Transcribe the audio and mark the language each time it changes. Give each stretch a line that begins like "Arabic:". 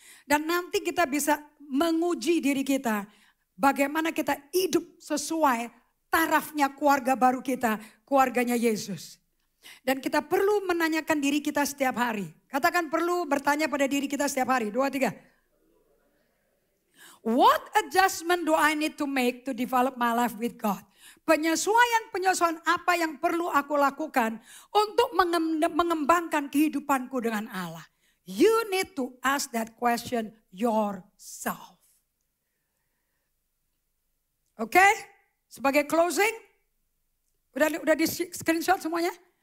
Indonesian: Dan nanti kita bisa menguji diri kita. Bagaimana kita hidup sesuai tarafnya keluarga baru kita, keluarganya Yesus. Dan kita perlu menanyakan diri kita setiap hari. Katakan perlu bertanya pada diri kita setiap hari. 2, 3.
English: What adjustment do I need to make to develop my life with God?
Indonesian: Penyesuaian apa yang perlu aku lakukan untuk mengembangkan kehidupanku dengan Allah?
English: You need to ask that question yourself.
Indonesian: Oke? Sebagai closing, udah di screenshot semuanya?